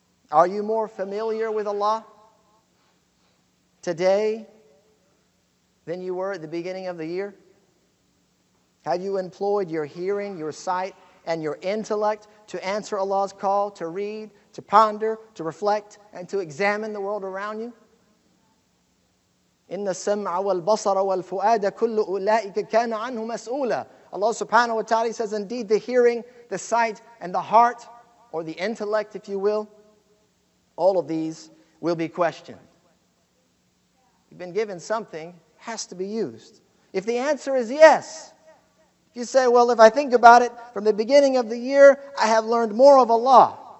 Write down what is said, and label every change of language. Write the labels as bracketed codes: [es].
[en] Are you more familiar with Allah today than you were at the beginning of the year? Have you employed your hearing, your sight, and your intellect to answer Allah's call, to read, to ponder, to reflect, and to examine the world around you? [ar] إِنَّ السَّمْعَ وَالْبَصَرَ وَالْفُؤَادَ كُلُّ أُولَٰئِكَ كَانَ عَنْهُ مَسْئُولًا. [en] Allah subhanahu wa ta'ala says, indeed, the hearing, the sight, and the heart, or the intellect, if you will, all of these will be questioned. You've been given something, has to be used. If the answer is yes, if you say, well, if I think about it, from the beginning of the year, I have learned more of Allah.